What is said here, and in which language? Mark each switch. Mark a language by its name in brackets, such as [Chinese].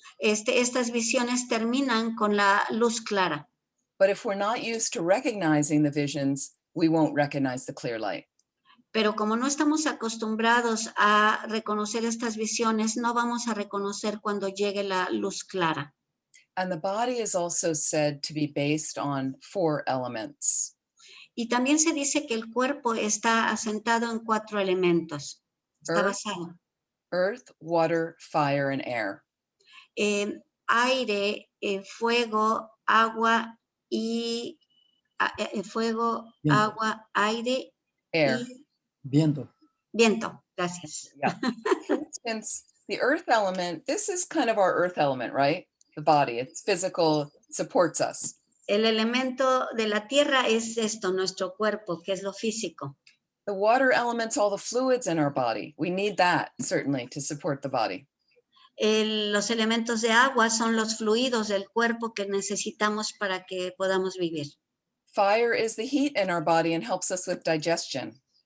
[Spanish] Estas visiones terminan con la luz clara. [English] But if we're not used to recognizing the visions, we won't recognize the clear light. [Spanish] Pero como no estamos acostumbrados a reconocer estas visiones, no vamos a reconocer cuando llegue la luz clara. [English] And the body is also said to be based on 4 elements. [Spanish] Y también se dice que el cuerpo está asentado en 4 elementos. Está basado. [English] Earth, water, fire, and air. [Spanish] Aire, fuego, agua y agua, aire, [English] air. [Spanish] Y viento. Viento, gracias. [English] Yeah. For instance, the earth element, this is kind of our earth element, right? The body, it's physical, supports us. [Spanish] El elemento de la tierra es esto, nuestro cuerpo, que es lo físico. [English] The water element's all the fluids in our body. We need that, certainly, to support the body. [Spanish] Los elementos de agua son los fluidos del cuerpo que necesitamos para que podamos vivir. [English] Fire is the heat in our body and helps us with digestion.